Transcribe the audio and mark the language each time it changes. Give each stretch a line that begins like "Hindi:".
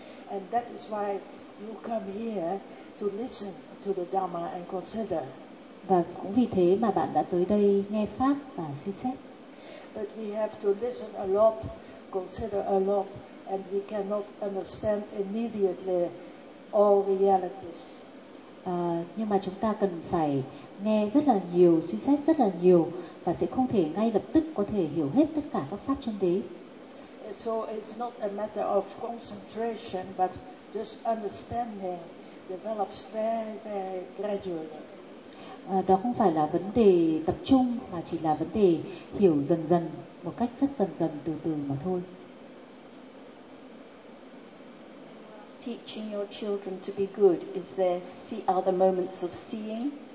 English: And that is why you come here to listen to the Dhamma and consider.
Vietnamese: Và cũng vì thế mà bạn đã tới đây nghe pháp và suy xét.
English: But we have to listen a lot, consider a lot, and we cannot understand immediately all realities.
Vietnamese: Nhưng mà chúng ta cần phải nghe rất là nhiều, suy xét rất là nhiều và sẽ không thể ngay lập tức có thể hiểu hết tất cả các pháp chân đế.
English: So it's not a matter of concentration, but just understanding develops very, very gradually.
Vietnamese: Đó không phải là vấn đề tập trung mà chỉ là vấn đề hiểu dần dần, một cách rất dần dần, từ từ mà thôi.
English: Teaching your children to be good is there see other moments of seeing.